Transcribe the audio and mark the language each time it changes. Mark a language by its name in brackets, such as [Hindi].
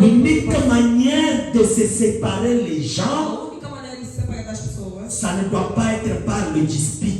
[French] L'unique manière de se séparer les gens, [Portuguese] A única maneira de se separar das pessoas [French] ça ne doit pas être par le dispute.